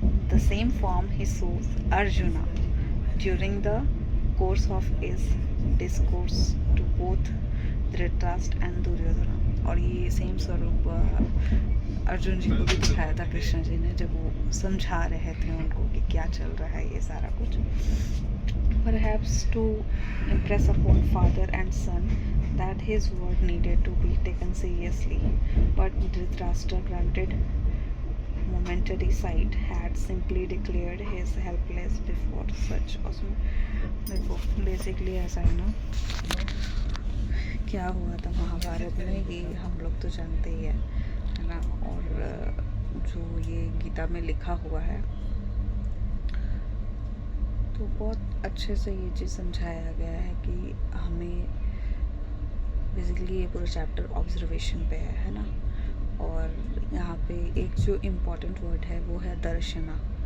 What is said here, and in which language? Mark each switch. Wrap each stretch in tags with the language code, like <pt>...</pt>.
<en>the same form ही shows Arjuna during the course of his discourse to both Dhritarashtra and Duryodhan,</en> <hi>और ये same स्वरूप अर्जुन जी को भी दिखाया था कृष्ण जी ने, जब वो समझा रहे थे उनको कि क्या चल रहा है ये सारा कुछ।</hi> <en>Perhaps to impress upon father and son that his word needed to be taken seriously, but Dhritarashtra, granted momentary sight, had simply declared his helpless before such awesome।</en> <hi>देखो बेसिकली ऐसा है ना, क्या हुआ था महाभारत में कि हम लोग तो जानते ही है ना, और जो ये गीता में लिखा हुआ है तो बहुत अच्छे से ये चीज़ समझाया गया है कि हमें बेसिकली ये पूरा चैप्टर ऑब्जर्वेशन पे है ना, और यहाँ पे एक जो इम्पोर्टेंट वर्ड है वो है दर्शना।</hi>